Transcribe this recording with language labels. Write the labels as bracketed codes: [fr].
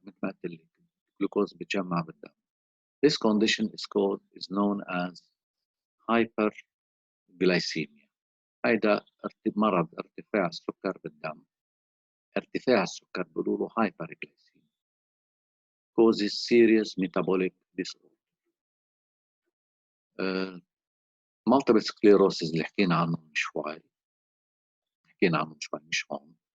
[ar] مثل ما قلت لك glucose بيتجمع بالدم. [en] This condition is known as hyperglycemia. [ar] هيدا مرض ارتفاع السكر بالدم. ارتفاع السكر بيقولوا له hyperglycemia. [en] Causes serious metabolic disorder. [ar] multiple sclerosis اللي حكينا عنه من شوي، مش هون.